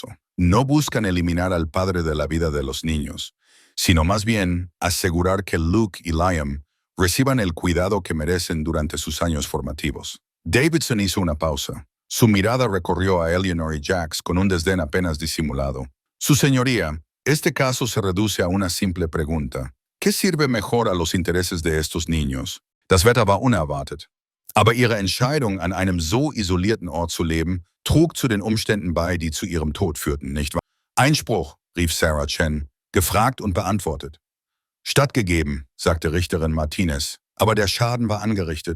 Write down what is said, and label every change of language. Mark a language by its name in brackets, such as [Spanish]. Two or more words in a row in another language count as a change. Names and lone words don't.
[Spanish] No buscan eliminar al padre de la vida de los niños, sino más bien asegurar que Luke y Liam reciban el cuidado que merecen durante sus años formativos. Davidson hizo una pausa. Su mirada recorrió a Eleanor y Jax con un desdén apenas disimulado. Su señoría, este caso se reduce a una simple pregunta. ¿Qué sirve mejor a los intereses de estos niños? [German] Das Wetter war unerwartet. Aber ihre Entscheidung, an einem so isolierten Ort zu leben, trug zu den Umständen bei, die zu ihrem Tod führten, nicht wahr? Einspruch, rief Sarah Chen, gefragt und beantwortet. Stattgegeben, sagte Richterin Martinez, aber der Schaden war angerichtet.